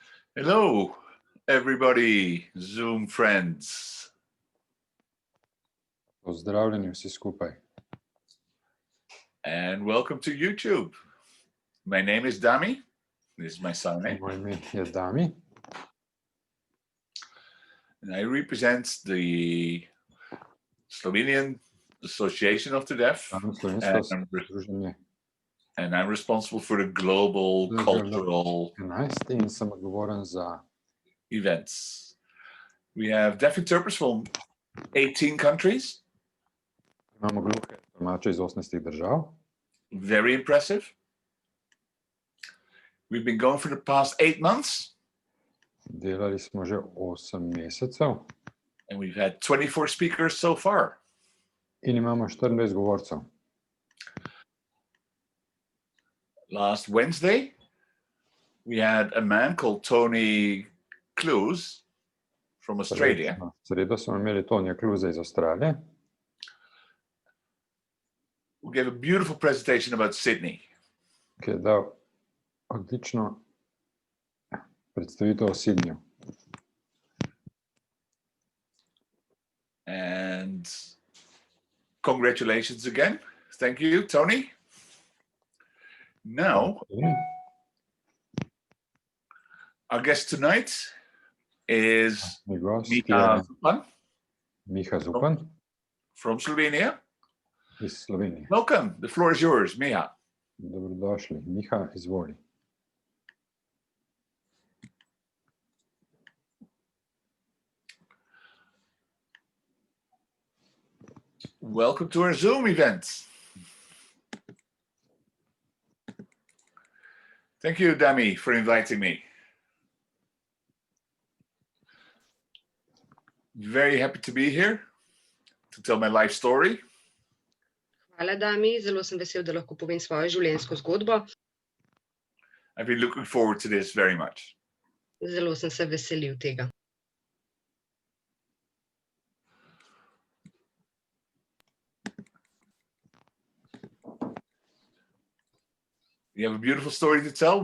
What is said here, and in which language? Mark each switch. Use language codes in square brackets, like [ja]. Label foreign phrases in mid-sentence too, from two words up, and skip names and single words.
[en] Hello, everybody, Zoom friends. [sl] Pozdravljeni vsi skupaj. [en] And welcome to YouTube. My name is Dami. This is my surname. [sl] Moje ime je Dami. [en] And I represent the Slovenian Association of the Deaf. [sl] Danes slovensko [en] And [sl] združenje [en] and I'm responsible for the global cultural [sl] 11 in sem odgovoren za [en] events. We have deaf interpreters from 18 countries. [sl] imamo gluhe tolmače iz 18 držav. [en] Very impressive. We've been going for the past 8 months. [sl] Delali smo že 8 mesecev [en] And we've had 24 speakers so far. [sl] in imamo 24 govorcev. [en] Last Wednesday, we had a man called Tony Clues from Australia. [sl] V sredo smo imeli Tonija Kluze iz Avstralije, [en] Who gave a beautiful presentation about Sydney. [sl] ki je dal odlično predstavitev o Sydneyju. [en] And congratulations again. Thank you, Tony. Now, our guest tonight is [sl] Moj gost Miha je Zupan Miha Zupan [en] from Slovenia. [sl] iz Slovenije. [en] Welcome. The floor is yours, Miha. [sl] Dobrodošli. Miha, izvoli. [en] Welcome to our Zoom event. Thank you, Dami, for inviting me. Very happy to be here to tell my life story. [sl] Hvala, Dami. Zelo sem vesel, da lahko povem svojo življenjsko zgodbo. [en] I've been looking forward to this very much. [sl] Zelo sem se veselil tega. [en] You have a beautiful story to tell.